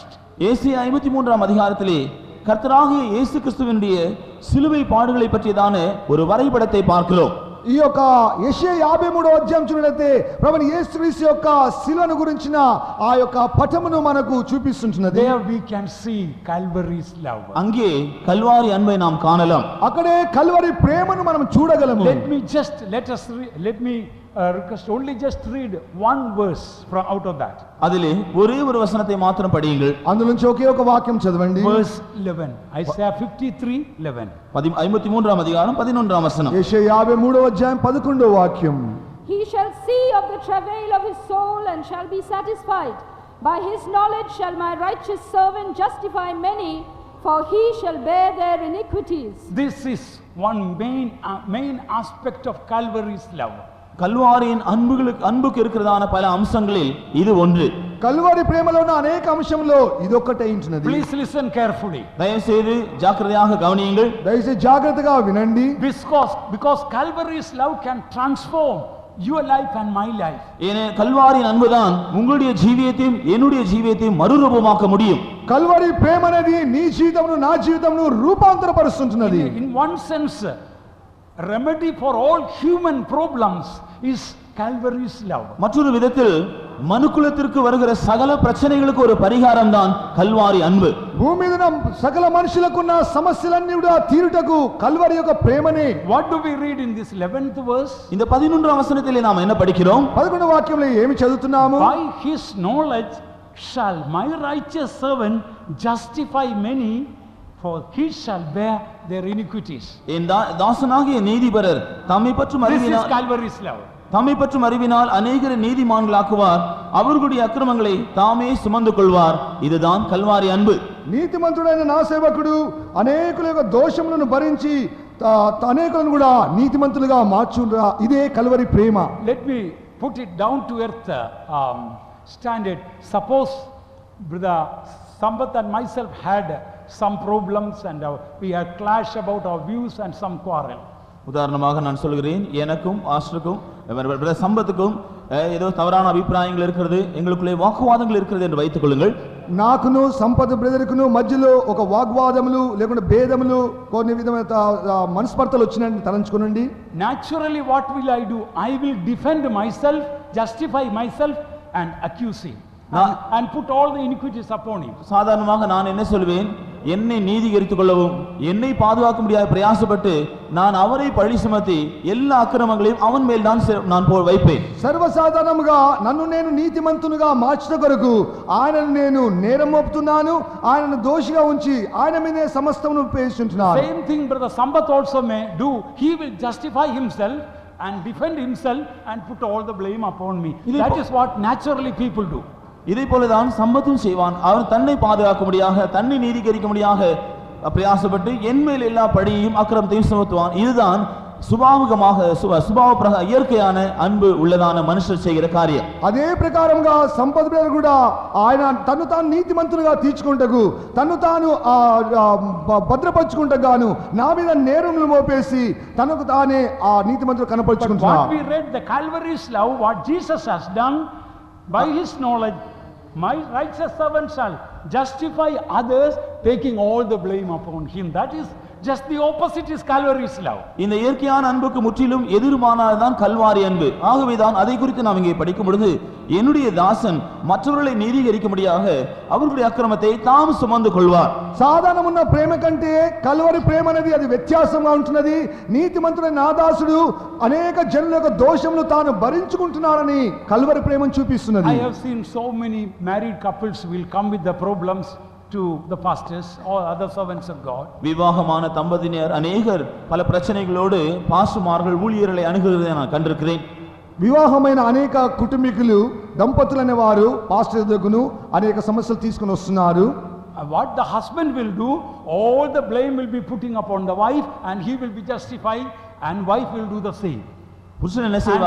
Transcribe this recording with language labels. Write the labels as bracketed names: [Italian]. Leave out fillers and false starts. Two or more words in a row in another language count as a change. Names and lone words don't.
[Tamil] ஏசாயா 53ஆம் அதிகாரத்திலே கர்த்தராகிய இயேசு கிறிஸ்துவினுடைய சிலுவை பாடுகளை பற்றியதான ஒரு வரைபடத்தை பார்க்கிறோம். [Telugu] ఈ యొక్క యెషయా 53వ అధ్యాయం చూడైతే ప్రభువైన యేసుక్రీస్తు యొక్క శిలువను గురించిన ఆ యొక్క పటమును మనకు చూపిస్తున్నది. [English] There we can see Calvary's love. [Tamil] அங்கே கல்வாரி அன்பை நாம் காணலாம். [Telugu] అక్కడే కల్వరి ప్రేమను మనం చూడగలము. [English] Let me request only just read one verse from out of that. [Tamil] அதிலே ஒரே ஒரு வசனத்தை மாத்திரம் படியுங்கள். [Telugu] అందులో నుంచి ఒకే ఒక వాక్యం చదవండి. [English] Verse 11, Isaiah 53:11. [Tamil] 53ஆம் அதிகாரம் 11ஆம் வசனம். [Telugu] యెషయా 53వ అధ్యాయం 11వ వాక్యం. [English] He shall see of the travail of his soul and shall be satisfied. By his knowledge shall my righteous servant justify many, for he shall bear their iniquities. This is one main aspect of Calvary's love. [Tamil] கல்வாரியின் அன்புக்கு இருக்கிறதான பல அம்சங்களில் இது ஒன்று. [Telugu] కల్వరి ప్రేమలో ఉన్న అనేక అంశంలో ఇదొక్కటే ఉంటున్నది. [English] Please listen carefully. [Tamil] தயவுசெய்து ஜாக்கிரதையாக கவனியுங்கள். [Telugu] దయచేసి జాగ్రత్తగా వినండి. [English] Because Calvary's love can transform your life and my life. [Tamil] ஏனே கல்வாரியின் அன்புதான் உங்களுடைய ஜீவியத்தையும் என்னுடைய ஜீவியத்தையும் மறுரூபமாக்க முடியும். [Telugu] కల్వరి ప్రేమ అనేది నీ జీవితమును నా జీవితమును రూపాంతరపరుస్తున్నది. [English] In one sense, remedy for all human problems is Calvary's love. [Tamil] மற்றொரு விதத்தில் மனுக்குலத்திற்கு வருகிற சகல பிரச்சனைகளுக்கு ஒரு பரிகாரம் தான் கல்வாரி அன்பு. [Telugu] భూమి మీద ఉన్న సకల మనుషులకున్న సమస్యలన్నీ కూడా తీరుటకు కల్వరి యొక్క ప్రేమనే. [English] What do we read in this 11th verse? [Tamil] இந்த 11ஆம் வசனத்திலே நாம் என்ன படிக்கிறோம்? [Telugu] 11వ వాక్యంలో ఏమి చదువుతున్నాము? [English] By his knowledge shall my righteous servant justify many, for he shall bear their iniquities. [Tamil] என் தாசனாகிய நீதிபரர் தம்மை பற்றும் [English] This is [Tamil] அறிவினால் [English] Calvary's love. [Tamil] தம்மை பற்றும் அறிவினால் அநேகரை நீதிமான்களாக்குவார், அவர்களுடைய அக்கிரமங்களை தாமே சுமந்து கொள்வார். இதுதான் கல்வாரி அன்பு. [Telugu] నీతిమంతుడైన నా సేవకుడు అనేకుల యొక్క దోషములను భరించి అనేకులను కూడా నీతిమంతులుగా మార్చురా. ఇదే కల్వరి ప్రేమ. [English] Let me put it down to earth standard. Suppose Brother Sambat and myself had some problems and we had clash about our views and some quarrel. [Tamil] உதாரணமாக நான் சொல்கிறேன், எனக்கும் ஆஸ்டருக்கும் சம்பத்துக்கும் ஏதோ தவறான அபிப்பிராயங்கள் இருக்கிறது, எங்களுக்குள்ளே வாக்குவாதங்கள் இருக்கிறது என்று வைத்துக் கொள்ளுங்கள். [Telugu] నాకును సంపద బ్రదర్కును మధ్యలో ఒక వాగ్వాదములు లేకుంటే భేదములు కొన్ని విధమైన మనస్పర్ధలు వచ్చినట్టు తలంచుకోనండి. [English] Naturally what will I do? I will defend myself, justify myself and accuse him and put all the iniquities upon him. [Tamil] சாதாரணமாக நான் என்ன சொல்வேன், என்னை நீதிகரித்துக் கொள்ளவும் என்னை பாதுகாக்க முடியாத பிரயாசப்பட்டு நான் அவரை பழி சுமத்தி எல்லா அக்கிரமங்களையும் அவன் மேல் நான் வைப்பேன். [Telugu] సర్వసాధారణముగా నన్ను నేను నీతిమంతునిగా మార్చుట కొరకు ఆయనను నేను నేరం మోపుతున్నాను, ఆయనను దోషిగా ఉంచి ఆయన మీదే సమస్తమును పేర్చుంటున్నాను. [English] Same thing Brother Sambat also may do. He will justify himself and defend himself and put all the blame upon me. That is what naturally people do. [Tamil] இதை போலதான் சம்பத்தும் செய்வான். அவன் தன்னை பாதுகாக்க முடியாக, தன்னை நீதிகரிக்க முடியாக பிரயாசப்பட்டு என் மேல் எல்லா பழியையும் அக்கிரமத்தையும் சுமத்துவான். இதுதான் சுபாவகமாக இயற்கையான அன்பு உள்ளதான மனுஷர் செய்கிற காரியம். [Telugu] అదే ప్రకారంగా సంపద బ్రదర్ కూడా ఆయన తన్ను తాను నీతిమంతునిగా తీర్చుకుంటకు తన్ను తాను భద్రపరచుకుంటకు గాను నా మీద నేరములు మోపేసి తనకు తానే ఆ నీతిమంతుడు కనపరుచుకుంటున్నాడు. [English] What we read, the Calvary's love, what Jesus has done by his knowledge, my righteous servant shall justify others, taking all the blame upon him. That is just the opposite is Calvary's love. [Tamil] இந்த இயற்கையான அன்புக்கு முற்றிலும் எதிர்மானதான் கல்வாரி அன்பு. ஆகவேதான் அதை குறித்து நாம் இங்கே படிக்கும் பொழுது, என்னுடைய தாசன் மற்றவர்களை நீதிகரிக்க முடியாக அவர்களுடைய அக்கிரமத்தை தாம் சுமந்து கொள்வார். [Telugu] సాధారణమున్న ప్రేమ కంటే కల్వరి ప్రేమ అనేది అది వ్యత్యాసంగా ఉంటున్నది. నీతిమంతుడైన నా దాసుడు అనేక జనుల యొక్క దోషములు తాను భరించుకుంటున్నాడని కల్వరి ప్రేమను చూపిస్తున్నది. [English] I have seen so many married couples will come with the problems to the pastors or other servants of God. [Tamil] விவாகமான தம்பதியினர் அநேகர் பல பிரச்சனைகளோடு பாஸ்டர்மார்கள் ஊழியர்களை அணுகுவதை நான் கண்டிருக்கிறேன். [Telugu] వివాహమైన అనేక కుటుంబీకులు దంపతులు అనే వారు పాస్టర్ దగ్గరకు అనేక సమస్యలు తీసుకొని వస్తున్నారు. [English] What the husband will do, all the blame will be putting upon the wife and he will be justified and wife will do the same. [Tamil] புருஷன் என்ன செய்வான்?